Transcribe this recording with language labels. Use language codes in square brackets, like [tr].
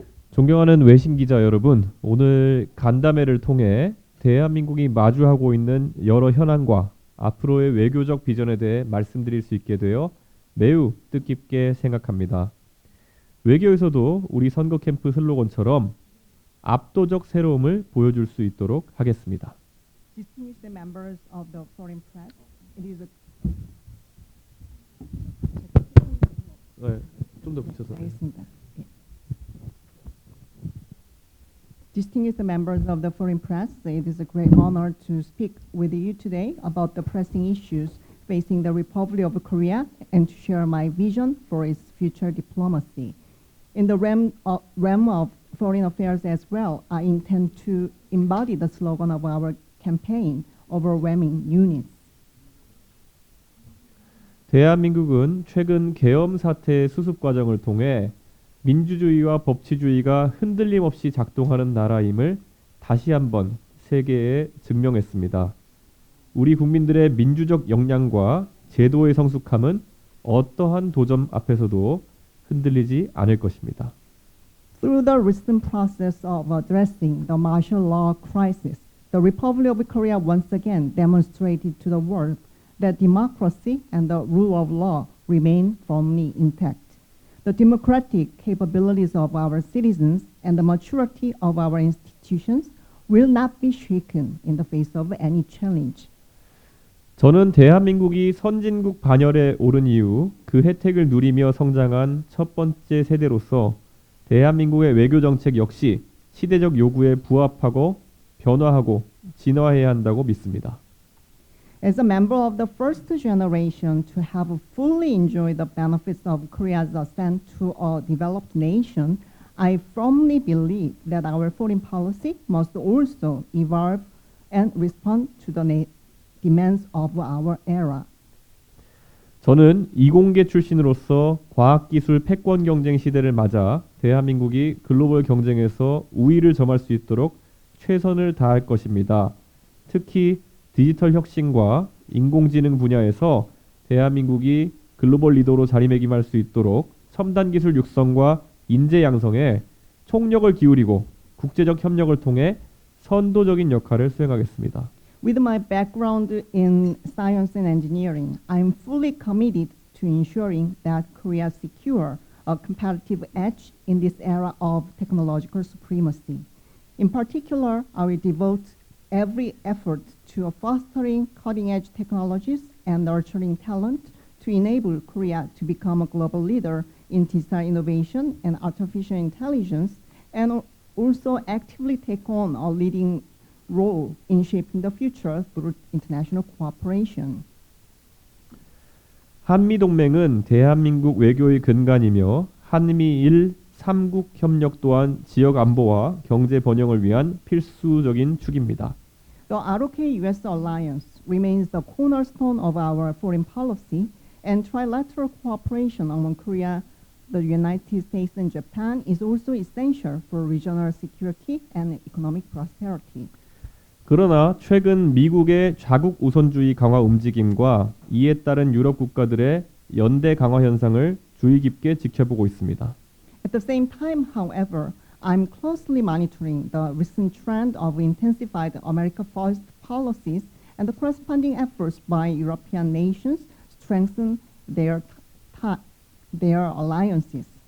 [ko] 존경하는 외신 기자 여러분, 오늘 간담회를 통해 대한민국이 마주하고 있는 여러 현안과 앞으로의 외교적 비전에 대해 말씀드릴 수 있게 되어 매우 뜻깊게 생각합니다. 외교에서도 우리 선거 캠프 슬로건처럼 압도적 새로움을 보여줄 수 있도록 하겠습니다. [en] Distinguished members of the foreign press, it is a [ko] 네, 좀 더 붙여서. 알겠습니다. 예. [en] Distinguished members of the foreign press, it is a great honor to speak with you today about the pressing issues facing the Republic of Korea and to share my vision for its future diplomacy. In the realm of foreign affairs as well, I intend to embody the slogan of our campaign, overwhelming unity. [ko] 대한민국은 최근 계엄 사태의 수습 과정을 통해 민주주의와 법치주의가 흔들림 없이 작동하는 나라임을 다시 한번 세계에 증명했습니다. 우리 국민들의 민주적 역량과 제도의 성숙함은 어떠한 도전 앞에서도 흔들리지 않을 것입니다. [en] Through the recent process of addressing the martial law crisis, the Republic of Korea once again demonstrated to the world that democracy and the rule of law remain firmly intact. The democratic capabilities of our citizens and the maturity of our institutions will not be shaken in the face of any challenge. [ko] 저는 대한민국이 선진국 반열에 오른 이후 그 혜택을 누리며 성장한 첫 번째 세대로서 대한민국의 외교 정책 역시 시대적 요구에 부합하고 변화하고 진화해야 한다고 믿습니다. [en] As a member of the first generation to have fully enjoyed the benefits of Korea's ascent to a developed nation, I firmly believe that our foreign policy must also evolve and respond to the demands of our era. [ko] 저는 이공계 출신으로서 과학기술 패권 경쟁 시대를 맞아 대한민국이 글로벌 경쟁에서 우위를 점할 수 있도록 최선을 다할 것입니다. 특히 디지털 혁신과 인공지능 분야에서 대한민국이 글로벌 리더로 자리매김할 수 있도록 첨단 기술 육성과 인재 양성에 총력을 기울이고 국제적 협력을 통해 선도적인 역할을 수행하겠습니다. [en] With my background in science and engineering, I am fully committed to ensuring that Korea secure a competitive edge in this era of technological supremacy. In particular, I will devote every effort to fostering cutting-edge technologies and nurturing talent to enable Korea to become a global leader in digital innovation and artificial intelligence, and also actively take on a leading role in shaping the future through international cooperation. [ko] 한미동맹은 대한민국 외교의 근간이며 한미일 3국 협력 또한 지역 안보와 경제 번영을 위한 필수적인 축입니다. [en] The ROK-US alliance remains the cornerstone of our foreign policy, and trilateral cooperation among Korea, the United States, and Japan is also essential for regional security and economic prosperity. [ko] 그러나 최근 미국의 자국 우선주의 강화 움직임과 이에 따른 유럽 국가들의 연대 강화 현상을 주의 깊게 지켜보고 있습니다. [en] At the same time, however, I'm closely monitoring the recent trend of intensified America First policies and the corresponding efforts by European nations to strengthen their alliances.